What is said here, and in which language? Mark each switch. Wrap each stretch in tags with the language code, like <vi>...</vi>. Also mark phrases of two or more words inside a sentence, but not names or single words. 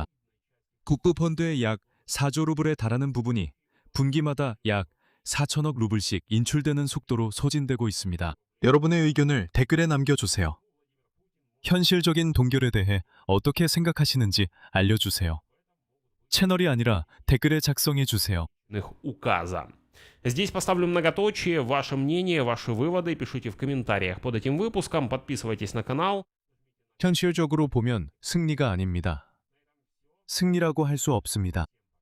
<ko>국부펀드의 약 4조 루블에 달하는 부분이 분기마다 약 4천억 루블씩 인출되는 속도로 소진되고 있습니다. 여러분의 의견을 댓글에 남겨주세요. 현실적인 동결에 대해 어떻게 생각하시는지 알려주세요. 채널이 아니라 댓글에 작성해주세요.</ko> <ru>Указа. Здесь поставлю многоточие, ваше мнение, ваши выводы пишите в комментариях под этим выпуском, подписывайтесь на канал.</ru> <ko>현실적으로 보면 승리가 아닙니다. 승리라고 할 수 없습니다.</ko>